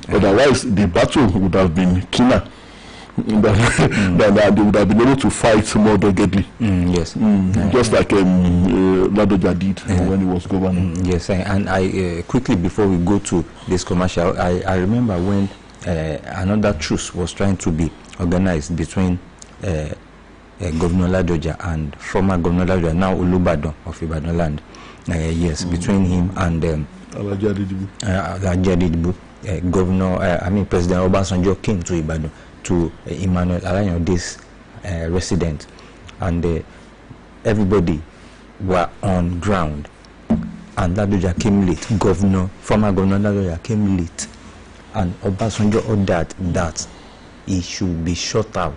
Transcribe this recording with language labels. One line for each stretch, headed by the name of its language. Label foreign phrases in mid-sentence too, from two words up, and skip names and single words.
English: Otherwise, the battle would have been keener. That they would have been able to fight more doggedly. Yes. Just like Ladoja did when he was governing. Yes, and I quickly, before we go to this commercial, I remember when another truce was trying to be organized between Governor Ladoja and former Governor Ladoja, now Olubadan of Ibadan land. Yes, between him and Alhaji Adidibu. Governor, President Obasanjo came to Ibadan to Emmanuel Alayode's resident, and everybody were on ground, and Ladoja came late. Former Governor Ladoja came late, and Obasanjo ordered that he should be shut out.